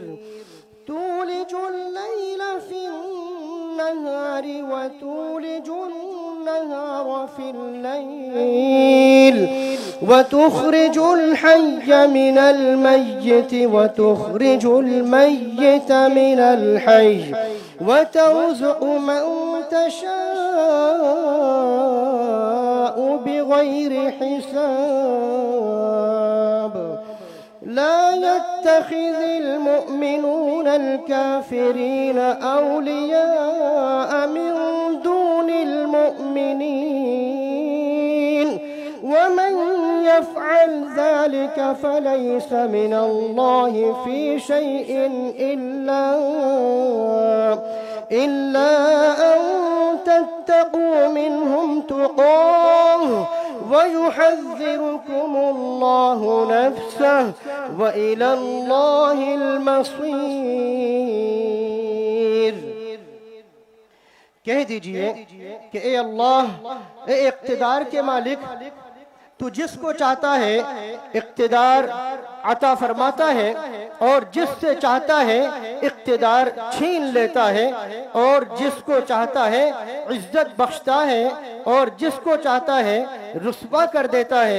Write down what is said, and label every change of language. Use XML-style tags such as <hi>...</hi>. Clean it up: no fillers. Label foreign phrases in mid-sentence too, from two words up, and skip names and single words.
<ar>تولج الليل في النهار وتولج النهار في الليل وتخرج الحي من الميت وتخرج الميت من الحي وترزق من تشاء بغير حساب. لا يتخذ المؤمنون الكافرين أولياء من دون المؤمنين ومن يفعل ذلك فليس من الله في شيء إلا أن تتقوا منهم تقاة ويحذركم الله نفسه وإلى الله المصير.</ar> <ur>کہہ دیجیے کہ اے اللہ، اے اقتدار کے مالک، تو جس کو چاہتا ہے اقتدار عطا فرماتا ہے اور جس سے چاہتا ہے اقتدار چھین لیتا ہے، اور جس کو چاہتا ہے عزت بخشتا ہے اور جس کو چاہتا ہے رسوا کر دیتا ہے.</ur>